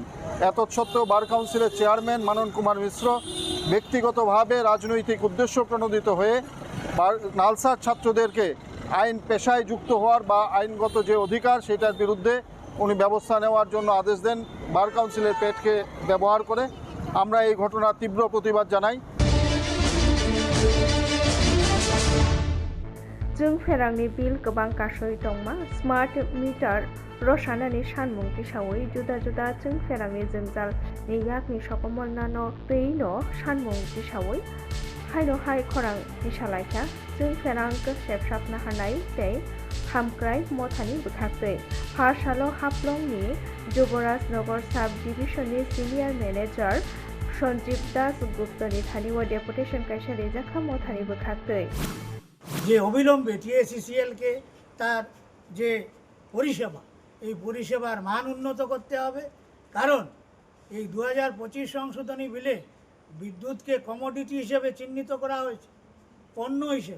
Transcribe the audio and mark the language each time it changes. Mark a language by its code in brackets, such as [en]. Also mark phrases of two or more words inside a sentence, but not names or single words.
[bn] এতৎসত্ত্বেও বার কাউন্সিলের চেয়ারম্যান মানন কুমার মিশ্র ব্যক্তিগতভাবে রাজনৈতিক উদ্দেশ্য প্রণোদিত হয়ে নালসার ছাত্রদেরকে আইন পেশায় যুক্ত হওয়ার বা আইনগত যে অধিকার সেটার বিরুদ্ধে উনি ব্যবস্থা নেওয়ার জন্য আদেশ দেন বার কাউন্সিলের পেটকে ব্যবহার করে। আমরা এই ঘটনার তীব্র প্রতিবাদ জানাই। [trp] जों फेरांनि बिल गोबां कासय दंमा [en] smart meter [trp] रसानानि सानमुं तिसावै जुदा जुदा जों फेरांनि जोंजाल नि याकनि सकमलनानो तैनो सानमुं तिसावै हायनो हाय खरां तिसालायखा जों फेरां सेबसाबनो हानाय तै हामक्राय मथानि बुथाखै हारसालो हाफ्लंनि जुबराजनगर साब डिभिजननि [en] senior manager [trp] सञ्जीव दास गुप्तनि थानिव डेपुटेशन कायसा रेजाखा मथानि बुथाखै [bn] যে অবিলম্বে টিএসসিসিএলকে তার যে পরিষেবা, এই পরিষেবার মান উন্নত করতে হবে। কারণ এই 2025 সংশোধনী বিলে বিদ্যুৎকে কমোডিটি হিসেবে চিহ্নিত করা হয়েছে, পণ্য হিসেবে।